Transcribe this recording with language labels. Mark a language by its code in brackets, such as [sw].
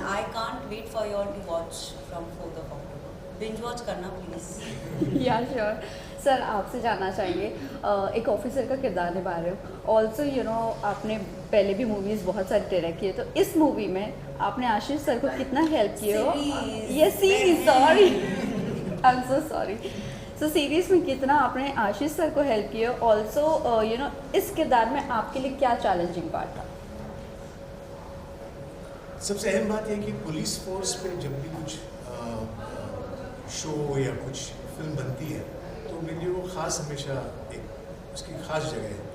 [en] I can't wait for you all to watch from 4 October. [hi] Binge watch करना please. [en] Yeah sure. [hi] Sir आपसे जानना चाहिए एक ऑफिसर का किरदार निभा रहे हो. ऑल्सो आपने पहले भी मूवीज़ बहुत सारी डायरेक्ट किए. तो इस मूवी में आपने आशीष सर को कितना हेल्प किए हो. ये series [en] Sorry I am so sorry. [hi] So series में कितना आपने आशीष सर को हेल्प किए. ऑल्सो इस किरदार में आपके लिए क्या चैलेंजिंग पार्ट था. सबसे अहम बात यह कि पुलिस फोर्स पे जब भी कुछ शो या कुछ फिल्म बनती है तो मेरे लिए वो ख़ास हमेशा एक उसकी ख़ास जगह है.